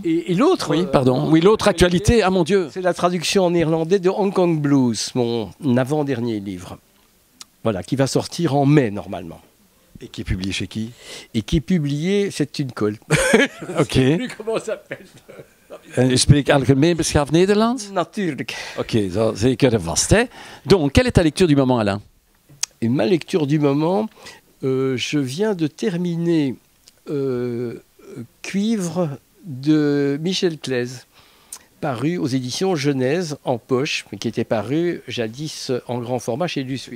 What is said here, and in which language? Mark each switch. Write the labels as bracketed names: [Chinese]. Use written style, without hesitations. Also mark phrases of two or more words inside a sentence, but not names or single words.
[French] Et l'autre, oui, pardon. Oui, l'autre actualité, ah mon Dieu. C'est la traduction en néerlandais de Hong Kong Blues, mon avant-dernier livre. Voilà, qui va sortir en mai normalement. Et qui est publié chez qui? Et qui est publié, c'est une colle. Ok. Je ne sais plus comment ça s'appelle. [Dutch] Je spreek algemeen beschaafd Nederlands? Natuurlijk. Ok, dat is zeker vast. Hè? [French] Donc, quelle est ta lecture du moment, Alain? Et ma lecture du moment, je viens de terminer Cuivre de Michel Claise, paru aux éditions Genèse en poche, mais qui était paru jadis en grand format chez Luce.